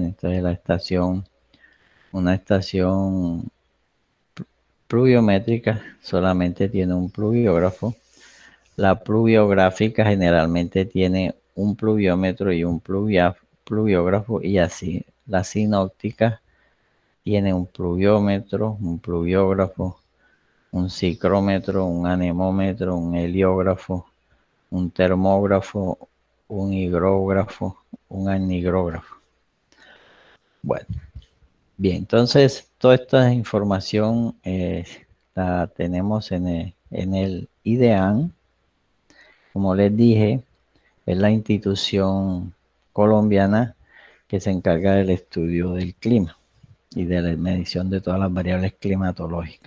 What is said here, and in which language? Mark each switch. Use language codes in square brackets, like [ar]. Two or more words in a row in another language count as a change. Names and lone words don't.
[es] Entonces una estación pluviométrica solamente tiene un pluviógrafo. La pluviográfica generalmente tiene un pluviómetro y un pluviógrafo, y así. La sinóptica tiene un pluviómetro, un pluviógrafo, un ciclómetro, un anemómetro, un heliógrafo, un termógrafo, un higrógrafo, un anigrógrafo. Bueno, bien, entonces toda esta información la tenemos en el IDEAN. Como les dije, es la institución colombiana que se encarga del estudio del clima y de la medición de todas las variables climatológicas.